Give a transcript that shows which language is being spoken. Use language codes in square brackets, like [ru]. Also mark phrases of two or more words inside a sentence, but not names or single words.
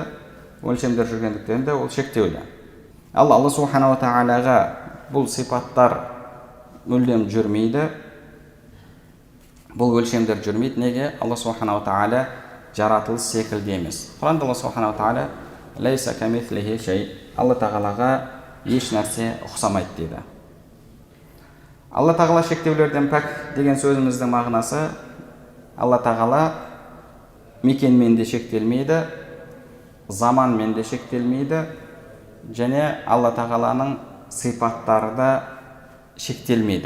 [kk] Өлшемдер жүргендіктен де ол шектеулі. Ал Алла Субханаху Тағалаға бұл сипаттар мүлдем жүрмейді. Бұл өлшемдер жүрмейді. Неге? Алла Субханаху Тағала жаратылыс секілді емес. Құранда Алла Субханаху Тағала [ar] ليس كمثله شيء. [kk] Алла Тағалаға еш нәрсе ұқсамайды дейді. Алла Тағала шектеулерден пәк деген сөзіміздің мағынасы, Алла Тағала мекенмен де шектелмейді, заманмен де шектелмейді, және Алла Тағаланың сипаттары да шектелмейді.